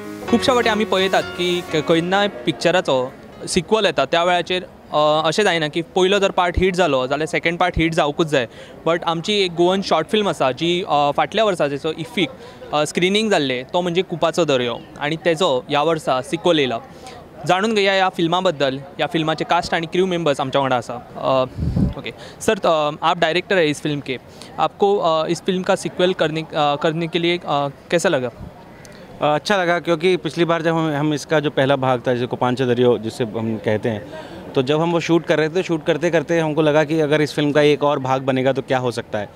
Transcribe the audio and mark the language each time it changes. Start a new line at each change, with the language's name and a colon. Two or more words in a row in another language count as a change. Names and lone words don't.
Konkani: खुबशा फावटी आमी पळयतात की खंयनाय पिक्चराचो सिक्वल येता त्या वेळाचेर अशें जायना की पयलो जर पार्ट हिट जालो जाल्यार
English: second part
Konkani: हिट जावकूच जाय. बट आमची एक गोवन
English: short film
Konkani: आसा जी फाटल्या वर्सा जेचो इफीक स्क्रिनींग जाल्लें तो म्हणजे कुपाचो दर्यो आनी तेजो ह्या वर्सा सिक्वल येयला. जाणून घेया ह्या फिल्मा बद्दल. ह्या फिल्माचे कास्ट आनी
English: crew members
Konkani: आमच्या वांगडा आसा.
Hindi: ओके सर, आप डायरेक्टर है इस फिल्म के. आपको इस फिल्म का सिक्वल करने के लिए कैसा लगा? अच्छा लगा क्योंकि पिछली बार जब हम इसका जो पहला भाग था जिसे कुपांचो दरियो जिसे हम कहते हैं, तो जब हम वो शूट कर रहे थे, शूट करते करते हमको लगा कि अगर इस फिल्म का एक और भाग बनेगा तो क्या हो सकता है.